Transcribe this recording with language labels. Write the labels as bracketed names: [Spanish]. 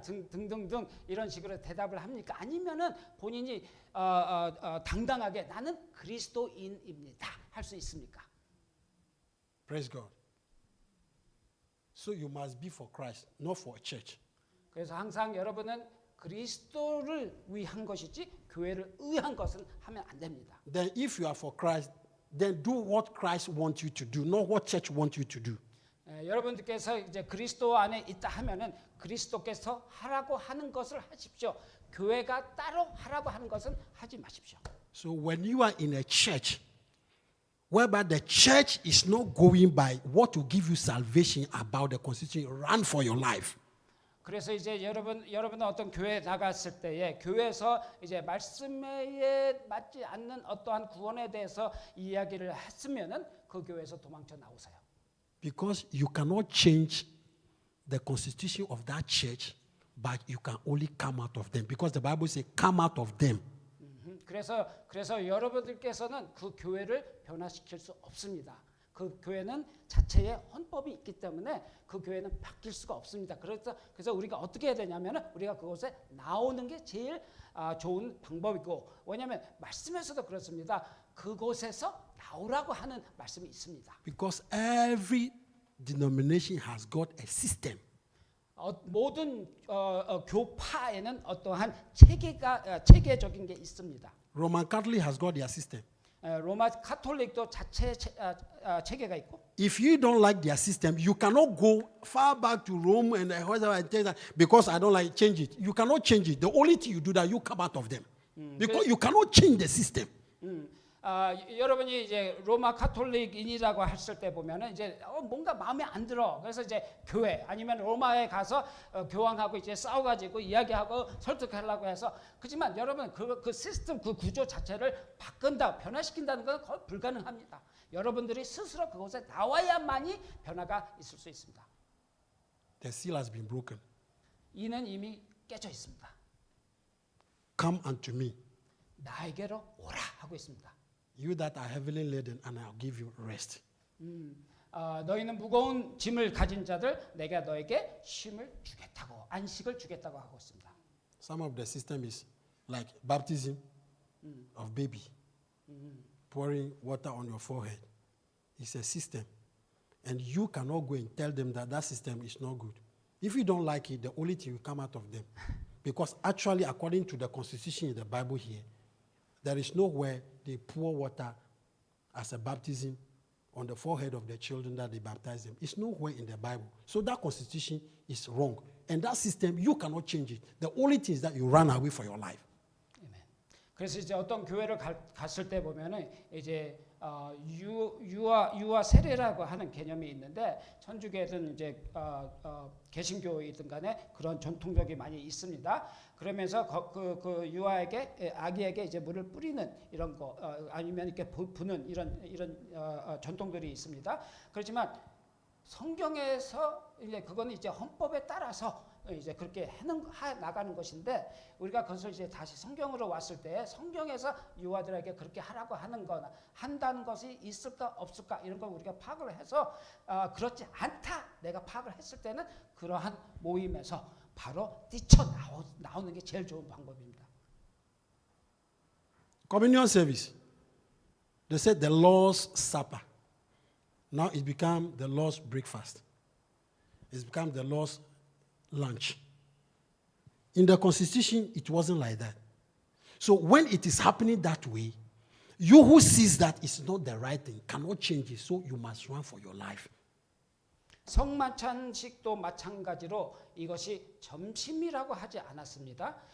[Korean] 등등등 이런 식으로 대답을 합니까? 아니면은 본인이 당당하게 나는 그리스도인입니다. 할 수 있습니까? [English] Praise God. So you must be for Christ, not for a church. [Korean] 그래서 항상 여러분은 그리스도를 위한 것이지 교회를 의한 것은 하면 안 됩니다. [English] Then if you are for Christ, then do what Christ wants you to do, not what church wants you to do. [Korean] 여러분들께서 이제 그리스도 안에 있다 하면은 그리스도께서 하라고 하는 것을 하십시오. 교회가 따로 하라고 하는 것은 하지 마십시오. [English] So when you are in a church, whereby the church is not going by what will give you salvation about the constitution, run for your life. [Korean] 그래서 이제 여러분은 어떤 교회에 나갔을 때에 교회에서 이제 말씀에 맞지 않는 어떠한 구원에 대해서 이야기를 했으면은 그 교회에서 도망쳐 나오세요. [English] Because you cannot change the constitution of that church, but you can only come out of them. Because the Bible says, come out of them. [Korean] 그래서 여러분들께서는 그 교회를 변화시킬 수 없습니다. 그 교회는 자체의 헌법이 있기 때문에 그 교회는 바뀔 수가 없습니다. 그래서 우리가 어떻게 해야 되냐면은 우리가 그곳에 나오는 게 제일 좋은 방법이고, 왜냐하면 말씀에서도 그렇습니다. 그곳에서 나오라고 하는 말씀이 있습니다. [English] Because every denomination has got a system. [Korean] 모든 교파에는 어떠한 체계적인 게 있습니다. [English] Roman Catholic has got their system. [Korean] 로마 카톨릭도 자체 체계가 있고. [English] If you don't like their system, you cannot go far back to Rome and whatever and tell that because I don't like change it. You cannot change it. The only thing you do that you come out of them because you cannot change the system. [Korean] 여러분이 이제 로마 카톨릭인이라고 했을 때 보면은 이제 뭔가 마음에 안 들어. 그래서 이제 교회 아니면 로마에 가서 교황하고 이제 싸워가지고 이야기하고 설득하려고 해서, 그렇지만 여러분 그 시스템 그 구조 자체를 바꾼다, 변화시킨다는 건 거의 불가능합니다. 여러분들이 스스로 그곳에 나와야만이 변화가 있을 수 있습니다. [English] The seal has been broken. [Korean] 이는 이미 깨져 있습니다. [English] Come unto me, [Korean] 나에게로 오라 하고 있습니다. [English] you that are heavily laden, and I'll give you rest. [Korean] 너희는 무거운 짐을 가진 자들, 내가 너에게 쉼을 주겠다고, 안식을 주겠다고 하고 있습니다. [English] Some of the system is like baptism of baby, pouring water on your forehead. It's a system, and you cannot go and tell them that that system is not good. If you don't like it, the only thing will come out of them, because actually, according to the constitution in the Bible here, there is nowhere they pour water as a baptism on the forehead of the children that they baptize them. It's nowhere in the Bible. So that constitution is wrong. And that system, you cannot change it. The only thing is that you run away for your life. [Korean] 아멘. 그래서 이제 어떤 교회를 갔을 때 보면은 이제 유아 세례라고 하는 개념이 있는데, 천주교든 이제 개신교이든 간에 그런 전통적이 많이 있습니다. 그러면서 그 유아에게 아기에게 이제 물을 뿌리는 이런 거 아니면 이렇게 부는 이런 전통들이 있습니다. 그렇지만 성경에서 이제 그거는 이제 헌법에 따라서 이제 그렇게 나가는 것인데, 우리가 그것을 이제 다시 성경으로 왔을 때 성경에서 유아들에게 그렇게 하라고 하는 거나 한다는 것이 있을까 없을까 이런 걸 우리가 파악을 해서 그렇지 않다 내가 파악을 했을 때는 그러한 모임에서 바로 뛰쳐 나오는 게 제일 좋은 방법입니다. [English] Communion service. They said the Lord's Supper. Now it became the Lord's breakfast. It's become the Lord's lunch. In the constitution, it wasn't like that. So when it is happening that way, You who sees that it's not the right thing cannot change it, so you must run for your life. [Korean] 성만찬식도 마찬가지로 이것이 점심이라고 하지 않았습니다.